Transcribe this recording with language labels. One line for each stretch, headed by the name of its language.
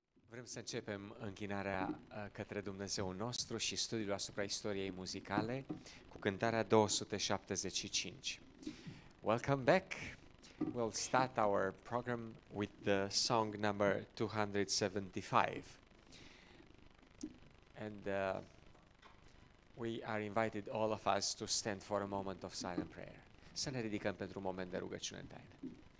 Romanian: Vrem să începem închinarea către Dumnezeul nostru și studiul asupra istoriei muzicale cu cântarea 275.
English: Welcome back. We'll start our program with the song number 275. And we are invited, all of us, to stand for a moment of silent prayer.
Romanian: Să ne ridicăm pentru un moment de rugăciune în taină.